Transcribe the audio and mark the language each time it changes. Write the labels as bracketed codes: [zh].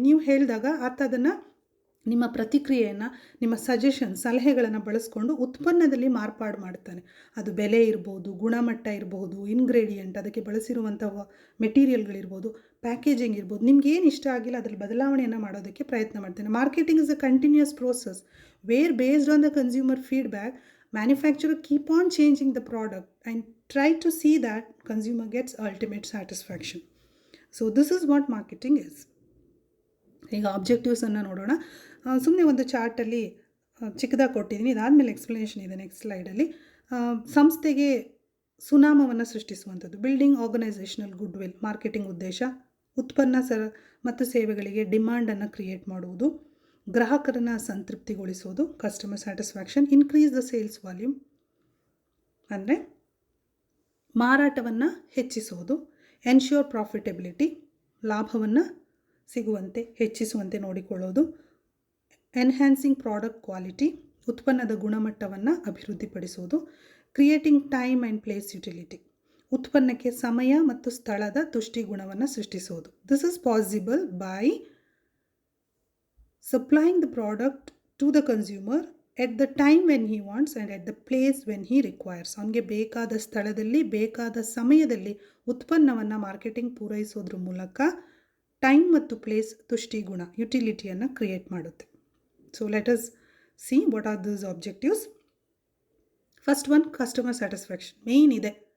[kn] ನೀವು ಹೇಳಿದಾಗ ಆತ ಅದನ್ನು, ನಿಮ್ಮ ಪ್ರತಿಕ್ರಿಯೆಯನ್ನು, ನಿಮ್ಮ ಸಲಹೆಗಳನ್ನು ಬಳಸ್ಕೊಂಡು ಉತ್ಪನ್ನದಲ್ಲಿ ಮಾರ್ಪಾಡು ಮಾಡ್ತಾನೆ. ಅದು ಬೆಲೆ ಇರ್ಬೋದು, ಗುಣಮಟ್ಟ ಇರ್ಬೋದು, ಇಂಗ್ರೀಡಿಯೆಂಟ್, ಅದಕ್ಕೆ ಬಳಸಿರುವಂಥ ಮೆಟೀರಿಯಲ್ಗಳಿರ್ಬೋದು, ಪ್ಯಾಕೇಜಿಂಗ್ ಇರ್ಬೋದು, ನಿಮ್ಗೆ ಏನು ಇಷ್ಟ ಆಗಿಲ್ಲ ಅದರಲ್ಲಿ ಬದಲಾವಣೆಯನ್ನು ಮಾಡೋದಕ್ಕೆ ಪ್ರಯತ್ನ ಮಾಡ್ತಾನೆ. [en] Marketing is a continuous process where based on the consumer feedback manufacturer keep on changing the product and try to see that consumer gets ultimate satisfaction. So this is what marketing is. [kn] ಈಗ ಆಬ್ಜೆಕ್ಟಿವ್ಸನ್ನು ನೋಡೋಣ. ಸುಮ್ಮನೆ ಒಂದು ಚಾರ್ಟಲ್ಲಿ ಚಿಕ್ಕದಾಗಿ ಕೊಟ್ಟಿದ್ದೀನಿ, ಇದಾದಮೇಲೆ explanation ಇದೆ next ಸ್ಲೈಡಲ್ಲಿ. ಸಂಸ್ಥೆಗೆ ಸುನಾಮವನ್ನು ಸೃಷ್ಟಿಸುವಂಥದ್ದು, [en] building organisational good will, [kn] marketing ಉದ್ದೇಶ. ಉತ್ಪನ್ನ ಮತ್ತು ಸೇವೆಗಳಿಗೆ ಡಿಮಾಂಡನ್ನು ಕ್ರಿಯೇಟ್ ಮಾಡುವುದು, ಗ್ರಾಹಕರನ್ನು ಸಂತೃಪ್ತಿಗೊಳಿಸೋದು, [en] Customer satisfaction. Increase the sales volume [kn] ಅಂದರೆ ಮಾರಾಟವನ್ನು ಹೆಚ್ಚಿಸೋದು. [en] ensure profitability, [kn] ಲಾಭವನ್ನು ಹೆಚ್ಚಿಸುವಂತೆ ನೋಡಿಕೊಳ್ಳೋದು. [en] enhancing product quality, [kn] ಉತ್ಪನ್ನದ ಗುಣಮಟ್ಟವನ್ನು ಅಭಿವೃದ್ಧಿಪಡಿಸೋದು. [en] creating time and place utility, [kn] ಉತ್ಪನ್ನಕ್ಕೆ ಸಮಯ ಮತ್ತು ಸ್ಥಳದ ತುಷ್ಟಿಗುಣವನ್ನು ಸೃಷ್ಟಿಸೋದು. [en] This is possible by supplying the product to the consumer at the time when he wants and at the place when he requires. [kn] ಅವನಿಗೆ ಬೇಕಾದ ಸ್ಥಳದಲ್ಲಿ ಬೇಕಾದ ಸಮಯದಲ್ಲಿ ಉತ್ಪನ್ನವನ್ನು ಮಾರ್ಕೆಟಿಂಗ್ ಪೂರೈಸೋದ್ರ ಮೂಲಕ ಟೈಮ್ ಮತ್ತು ಪ್ಲೇಸ್ ತುಷ್ಟಿಗುಣ, ಯುಟಿಲಿಟಿಯನ್ನು ಕ್ರಿಯೇಟ್ ಮಾಡುತ್ತೆ. [en] So let us see what are these objectives. First one, customer satisfaction main ಇದೆ.